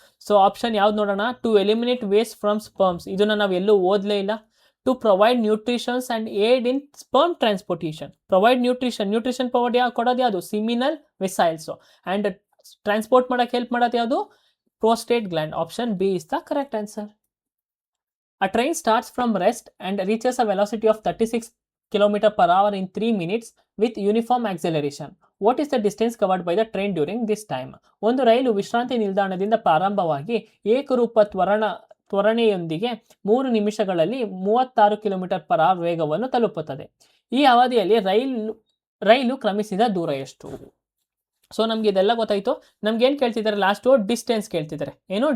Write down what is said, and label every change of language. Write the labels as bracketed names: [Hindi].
[Kannada] So option ಯಾವ್ದು ನೋಡೋಣ, [English] To eliminate waste from sperms. [Kannada] ಇದನ್ನು ನಾವು ಎಲ್ಲೂ ಓದಲೇ ಇಲ್ಲ. [English] To provide nutritions and aid in sperm transportation. Provide nutrition [Kannada] ಕೊಡೋದು ಯಾವುದು, ಸಿಮಿನಲ್ ವಿಸೈಲ್ಸು. ಆ್ಯಂಡ್ ಟ್ರಾನ್ಸ್ಪೋರ್ಟ್ ಮಾಡೋಕ್ಕೆ ಹೆಲ್ಪ್ ಮಾಡೋದು ಯಾವುದು, prostate gland. [English] Option B is the correct answer. A train starts from rest and reaches a velocity of 36 km per hour in 3 minutes with uniform acceleration. What is the distance covered by the train during this time? [Kannada] ಒಂದು ರೈಲು ವಿಶ್ರಾಂತಿ ನಿಲ್ದಾಣದಿಂದ ಪ್ರಾರಂಭವಾಗಿ ಏಕರೂಪ ತ್ವರಣೆಯೊಂದಿಗೆ 3 ನಿಮಿಷಗಳಲ್ಲಿ 36 km/h ವೇಗವನ್ನು ತಲುಪುತ್ತದೆ. ಈ ಅವಧಿಯಲ್ಲಿ ರೈಲು ಕ್ರಮಿಸಿದ ದೂರ ಎಷ್ಟು? ಸೊ ನಮ್ಗೆ ಇದೆಲ್ಲ ಗೊತ್ತಾಯ್ತು. ನಮ್ಗೆ ಏನು ಕೇಳ್ತಿದ್ದಾರೆ ಲಾಸ್ಟು? ಡಿಸ್ಟೆನ್ಸ್ ಕೇಳ್ತಿದ್ದಾರೆ. ಏನು?